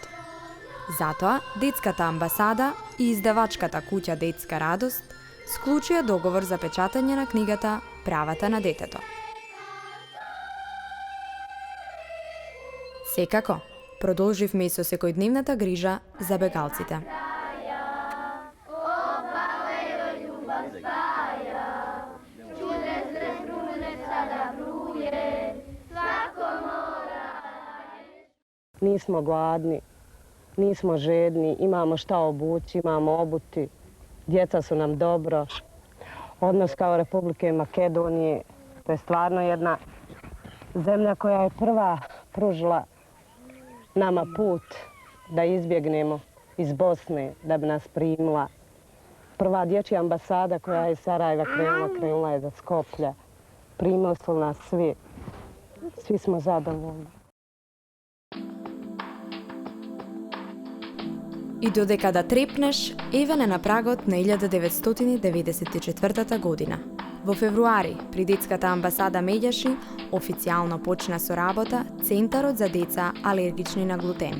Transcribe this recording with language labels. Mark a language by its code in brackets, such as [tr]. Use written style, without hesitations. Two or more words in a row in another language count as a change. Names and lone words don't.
[mk] Затоа, детската амбасада и издавачката куќа Детска радост склучија договор за печатање на книгата Правата на детето. Секако, продолживме и со секојдневната грижа за бегалците. [bs] Nismo gladni, nismo žedni, imamo šta obući, imamo obuti. Djeca su nam dobro. Odnos kao Republike Makedonije, to je stvarno jedna zemlja koja je prva pružila nama put da izbjegnemo iz Bosne, da bi nas primila. Prva dječja ambasada koja je iz Sarajeva krenula je za Skoplja. Primili su nas svi. Svi smo zadovoljni. [mk] И додека да трепнеш, еве на прагот на 1994 година. Во февруари, при детската амбасада Медјаши, официјално почна со работа Центарот за деца алергични на глутен.